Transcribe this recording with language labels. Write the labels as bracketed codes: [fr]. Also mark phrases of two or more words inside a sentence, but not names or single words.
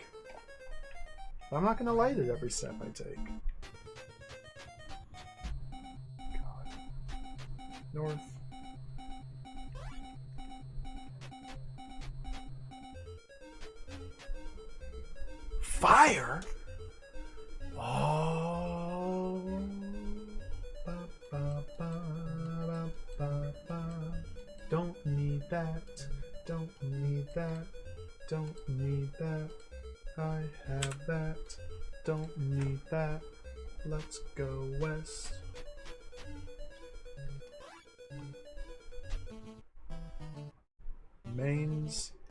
[en] I'm not gonna light it every step I take. God. North. Fire? Oh. Ba, ba, ba, ba, ba, ba. Don't need that. Don't need that. Don't need that. I have that. Don't need that. Let's go west. Mains.